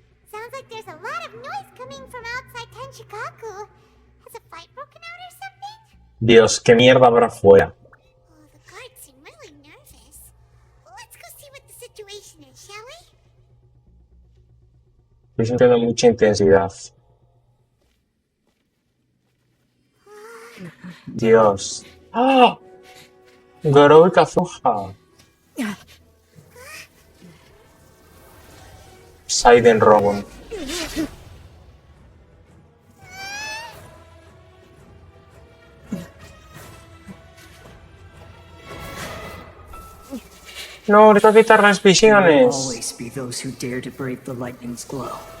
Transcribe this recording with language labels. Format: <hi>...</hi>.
<en>Sounds like there's a lot of noise coming from outside Tenshikaku. Has a fight broken out or something?</en> <es>Dios, qué mierda habrá afuera.</es> <en>Oh, the guards seem really nervous. Let's go see what the situation is, shall we?</en> <es>Estoy sintiendo mucha intensidad. Dios. ¡Ah! Gorou y Kazuha. Saiden Rogon. No, le tengo que quitar las visiones.</es> <en>Always be those who dare to brave the lightning's glow.</en>